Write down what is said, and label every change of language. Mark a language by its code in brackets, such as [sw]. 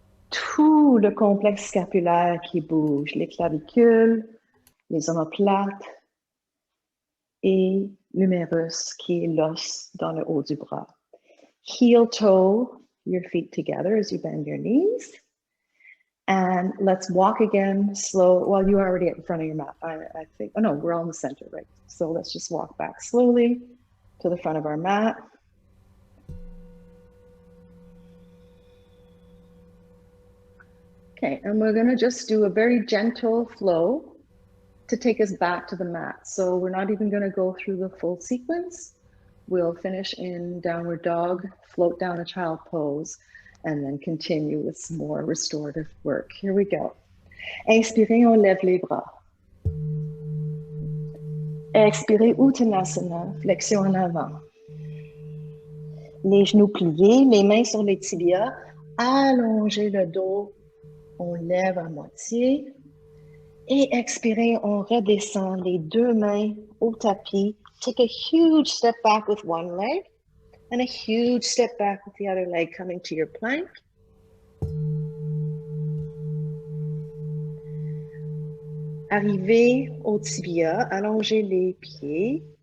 [fr] Tout le complexe scapulaire qui bouge, les clavicules, les omoplates et l'humérus qui est l'os dans le haut du bras. [en] Heel toe your feet together as you bend your knees. And let's walk again slow. Well, you're already at the front of your mat. I think, oh no, we're all in the center, right? So let's just walk back slowly to the front of our mat. Okay, and we're gonna just do a very gentle flow to take us back to the mat. So we're not even gonna go through the full sequence. We'll finish in downward dog, float down a child pose, and then continue with some more restorative work. Here we go. [fr] Inspirez, on lève les bras. Expirez, Uttanasana, flexion en avant. Les genoux pliés, les mains sur les tibias, allongez le dos, on lève à moitié. Et expirez, on redescend les deux mains au tapis. [en] Take a huge step back with one leg and a huge step back with the other leg coming to your plank. [fr] Arrivez au tibia, allongez les pieds.